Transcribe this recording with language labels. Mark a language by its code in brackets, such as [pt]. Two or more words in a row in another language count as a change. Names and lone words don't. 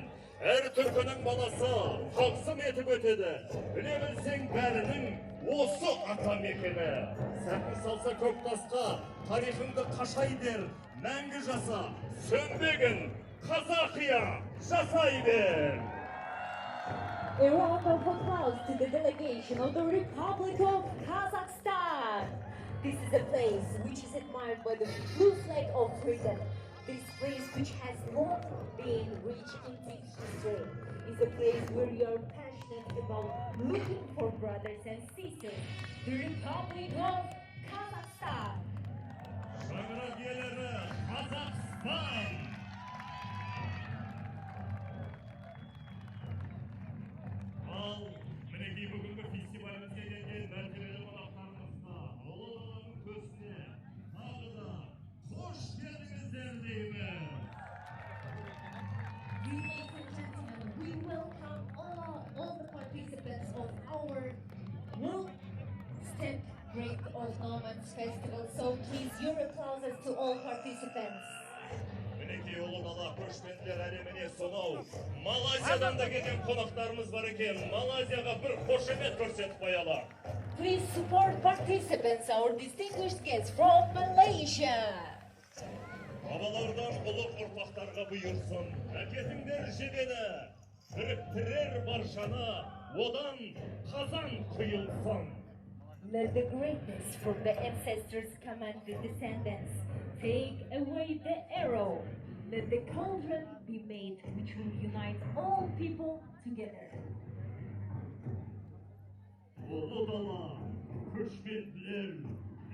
[kk] Әр түркінің баласы тағзым етіп өтеді, біле білсең бәрінің осы ата мекені. Сәтін салса көк тасқа, тарихыңды қашай бер, мәңгі жаса, сөнбегін, қазақия жасай бер. [en] A round of applause to the delegation of the Republic of Kazakhstan. This is a place which is admired by the blue flag of freedom. This place which has not been rich in deep history is a place where you are passionate about looking for brothers and sisters. The Republic of Kazakhstan. Şangırageleri Kazakhstan. [kk] Al, мінекей бүгінгі фестивалімізге келген мәртебелі қонақтарымызға, ұлы даланың көзіне тағы да қош келдіңіздер деймін. [en] Ladies and gentlemen, we welcome all the participants of our World Step Great Old Moments Festival. So please, your applauses to all participants. [kk] Мінекей ұлы дала көшпенділер әлеміне сонау Малайзиядан да келген қонақтарымыз бар екен. Малайзияға бір қошемет көрсетіп қоялық. [en] Please support participants, our distinguished guests from Malaysia. [kk] Бабалардан ұлық ұрпақтарға бұйырсын, әкетіңдер жебені, біріктірер баршаны, одан қазан құйылсын. [en] Let the greatness from the ancestors command the descendants. Take away the arrow. Let the cauldron be made which will unite all people together. [kk] Ұлы дала, көшпенділер,